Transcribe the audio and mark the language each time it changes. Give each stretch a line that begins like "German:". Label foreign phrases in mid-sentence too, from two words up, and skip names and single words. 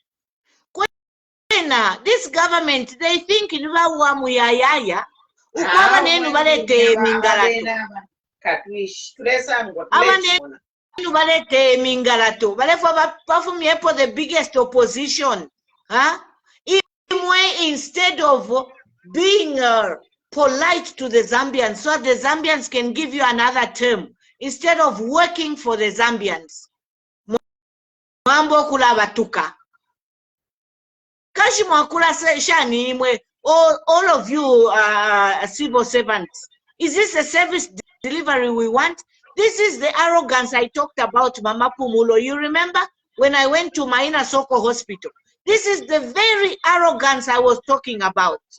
English: This government, they think abane the biggest opposition. Instead of being polite to the Zambians, so the Zambians can give you another term, instead of working for the Zambians.
Bemba: Mambo kulabatuka. Kashi mwakula shani imwe,
English: all of you civil servants. Is this the service delivery we want? This is the arrogance I talked about, Mama Pumulo. You remember when I went to Maina Soko Hospital? This is the very arrogance I was talking about.